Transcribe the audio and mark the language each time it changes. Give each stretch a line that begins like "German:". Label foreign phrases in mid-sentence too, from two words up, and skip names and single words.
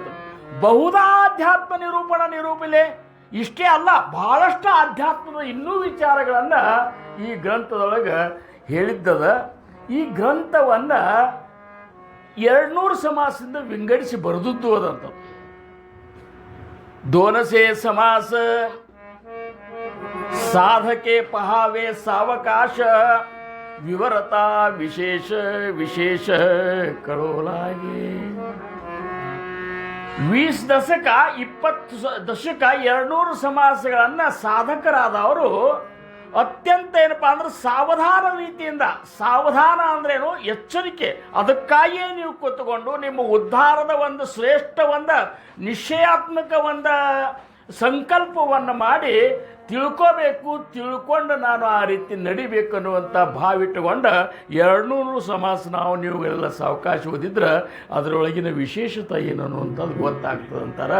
Marathi: बहुधाध्यात्म निरूपिले.
Kannada: ಇಷ್ಟೇ ಅಲ್ಲ, ಬಹಳಷ್ಟು ಆಧ್ಯಾತ್ಮದ ಇನ್ನೂ ವಿಚಾರಗಳನ್ನು ಈ ಗ್ರಂಥದೊಳಗೆ ಹೇಳಿದ್ದದ. ಈ ಗ್ರಂಥವನ್ನು 200 ಸಮಾಸದಿಂದ ವಿಂಗಡಿಸಿ ಬರೆದದ್ದು ಅದಂತ.
Marathi: दोनसे समास साधके पहावे सावकाश विवरता विशेष विशेष कळोलागे.
Kannada: 20 ದಶಕ 20 ದಶಕ 200 ಸಮಾಸಗಳನ್ನು ಸಾಧಕರಾದವರು ಅತ್ಯಂತ ಏನಪ್ಪ ಅಂದ್ರೆ ಸಾವಧಾನ ರೀತಿಯಿಂದ, ಸಾವಧಾನ ಅಂದ್ರೇನು ಎಚ್ಚರಿಕೆ, ಅದಕ್ಕಾಗಿಯೇ ನೀವು ಕೂತ್ಕೊಂಡು ನಿಮ್ಮ ಉದ್ಧಾರದ ಒಂದು ಶ್ರೇಷ್ಠ ಒಂದು ನಿಶ್ಚಯಾತ್ಮಕ ಒಂದು ಸಂಕಲ್ಪವನ್ನು ಮಾಡಿ ತಿಳ್ಕೋಬೇಕು, ತಿಳ್ಕೊಂಡು ನಾನು ಆ ರೀತಿ ನಡಿಬೇಕು ಅನ್ನುವಂಥ ಭಾವಿಟ್ಟುಕೊಂಡು 200 ಸಮಾಸ ನಾವು ನೀವುಗಳೆಲ್ಲ ಸಾವಕಾಶ ಓದಿದ್ರೆ ಅದರೊಳಗಿನ ವಿಶೇಷತೆ ಏನು ಅನ್ನುವಂಥದ್ದು ಗೊತ್ತಾಗ್ತದೆ ಅಂತಾರೆ.